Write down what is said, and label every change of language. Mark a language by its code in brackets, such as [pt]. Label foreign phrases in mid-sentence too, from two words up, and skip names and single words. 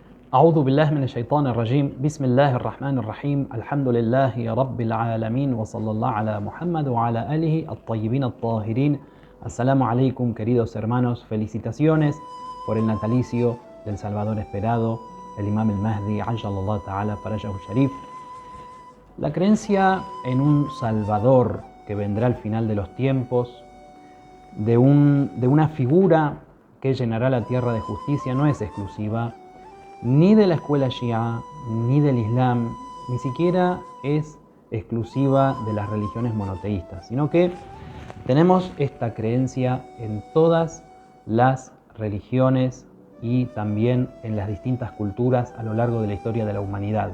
[ar] أعوذ بالله من الشيطان الرجيم بسم الله الرحمن الرحيم الحمد لله رب العالمين وصلى الله على Muhammad وعلى آله الطيبين الطاهرين. السلام عليكم, [es] queridos hermanos, felicitaciones por el natalicio del Salvador esperado, el Imam el-Mahdi, [ar] عجل الله تعالى فرجه الشريف. [es] La creencia en un Salvador que vendrá al final de los tiempos, de una figura que llenará la tierra de justicia, no es exclusiva ni de la escuela Shia, ni del Islam, ni siquiera es exclusiva de las religiones monoteístas, sino que tenemos esta creencia en todas las religiones y también en las distintas culturas a lo largo de la historia de la humanidad.